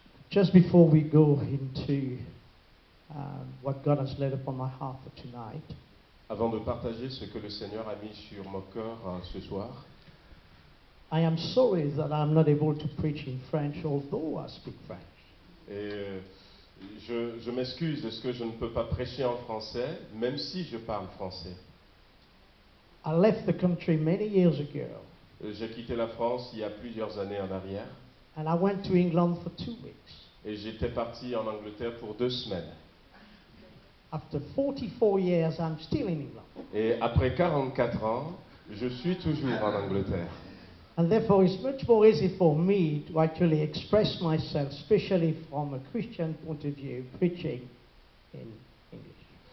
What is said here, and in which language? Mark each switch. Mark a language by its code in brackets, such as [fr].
[en] Just before we go into what God has laid upon my heart for tonight, [fr] Avant de partager ce que le Seigneur a mis sur mon cœur ce soir, [en] I am sorry that I'm not able to preach in French, although I speak French. [fr] et je m'excuse de ce que je ne peux pas prêcher en français, même si je parle français. [en] I left the country many years ago, [fr] J'ai quitté la France il y a plusieurs années en arrière [en] and I went to England for 2 weeks. [fr] et j'étais parti en Angleterre pour 2 semaines. [en] After 44 years, I'm still in England. [fr] Et après 44 ans, je suis toujours en Angleterre. [en] And therefore, it's much more easy for me to actually express myself, especially from a Christian point of view, preaching in English.